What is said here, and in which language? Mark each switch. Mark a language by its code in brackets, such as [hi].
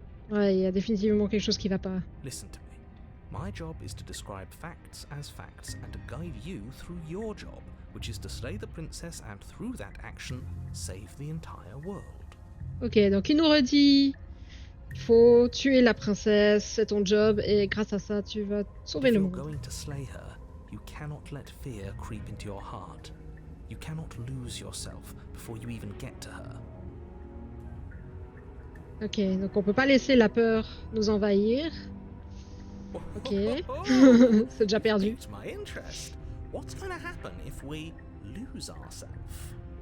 [fr] Ouais, il y a définitivement quelque chose qui va pas. [en] Listen to me. My job is to describe facts as facts and to guide you through your job, which is to slay the princess and through that action, save the entire world. [fr] Ok, donc il nous redit il faut tuer la princesse, c'est ton job, et grâce à ça, tu vas sauver [en] If [fr] le [en] you're [fr] monde. [en] going to slay her, you cannot let fear creep into your heart. You cannot lose yourself before you even get to her. [fr] Ok, donc on peut pas laisser la peur nous envahir. Ok, c'est déjà perdu. [en] Piqued my interest. What's going to happen if we lose ourselves?